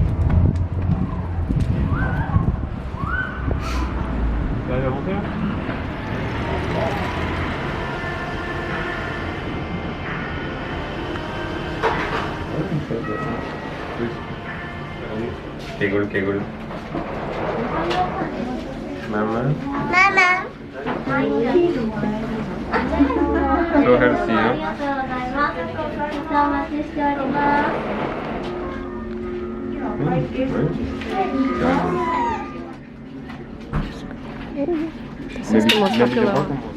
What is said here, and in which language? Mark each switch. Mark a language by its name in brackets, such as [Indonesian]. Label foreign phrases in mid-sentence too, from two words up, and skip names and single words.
[French] Vous allez monter là? [Korean] 개굴 개굴. 마마. [English] So healthy, huh? This is the most popular one.